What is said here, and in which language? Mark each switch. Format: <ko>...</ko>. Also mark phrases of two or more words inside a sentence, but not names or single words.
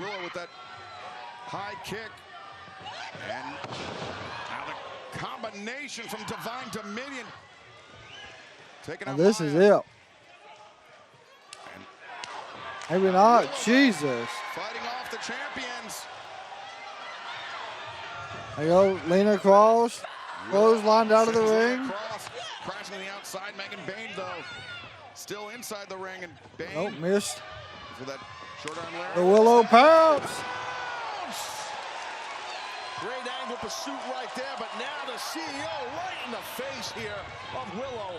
<en>Willow with that high kick. And now the combination from Divine Dominion. Taking Now out this is Hyan. it. Maybe not. Jesus. Fighting off the champions. There you go. Lena Kross. Clotheslined out of the ring. Kross crashing to the outside. Megan Bayne, though, still inside the ring. And Bayne Oh, missed. for that short arm The lariat. Willow pounce. Great angle pursuit right there, but now the CEO right in the face here of Willow.</en>